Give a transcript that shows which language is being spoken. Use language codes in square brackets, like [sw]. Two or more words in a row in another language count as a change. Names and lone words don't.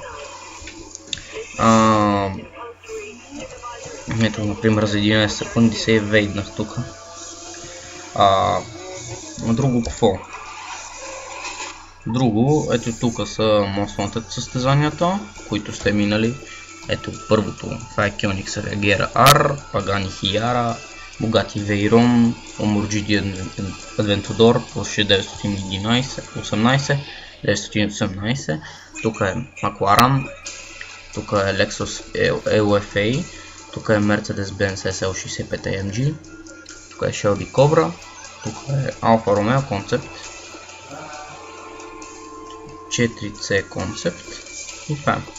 [bg] Ето, например, за 11 секунди се евейднах тук. Друго какво? Друго, ето тук са Most Wanted състезанията, които сте минали. Ето първото, това е Koenigsegg Regera R, Pagani Huayra, Bugatti Veyron, Lamborghini Aventador, Porsche 918, тук е McLaren, тук е Lexus LFA, тук е Mercedes-Benz SL65 AMG, тук е Shelby Cobra, тук е Alfa Romeo Concept, 4C Concept и това.